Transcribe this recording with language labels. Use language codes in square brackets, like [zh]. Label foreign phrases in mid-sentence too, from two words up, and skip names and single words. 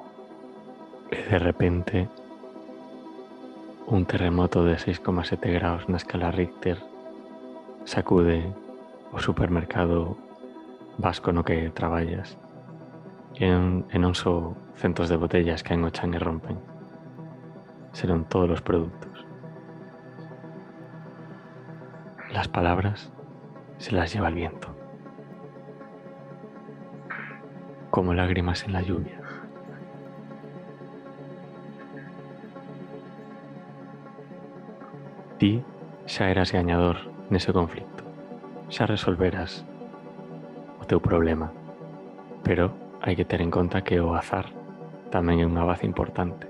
[gl] E de repente, un terremoto de 6,7 graus na escala Richter sacude o supermercado vasco no que traballas e non só centos de botellas caen ao chan e rompen, serán todos os produtos. [es] Las palabras se las lleva el viento, como lágrimas en la lluvia. [gl] Ti xa eras gañador nese conflicto, xa resolveras o teu problema, pero hai que ter en conta que o azar tamén é unha baza importante.